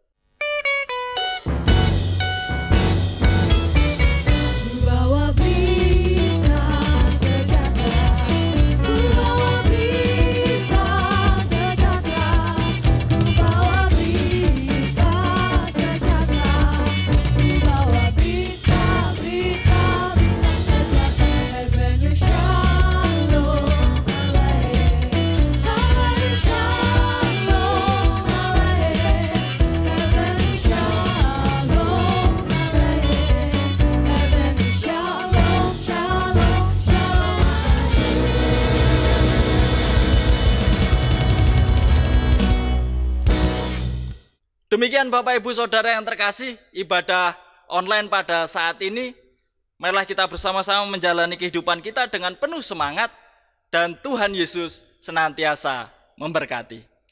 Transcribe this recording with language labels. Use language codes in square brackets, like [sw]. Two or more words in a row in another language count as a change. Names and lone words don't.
[id] Bawa berita sejahtera, ku bawa berita sejahtera, ku bawa berita sejahtera, ku bawa berita sejahtera. [he] הבאנו שלום עליכם, הבאנו שלום עליכם, הבאנו שלום עליכם, הבאנו שלום, שלום, [id] Demikian Bapak Ibu Saudara yang terkasih, ibadah online pada saat ini. Marilah kita bersama-sama menjalani kehidupan kita dengan penuh semangat dan Tuhan Yesus senantiasa memberkati.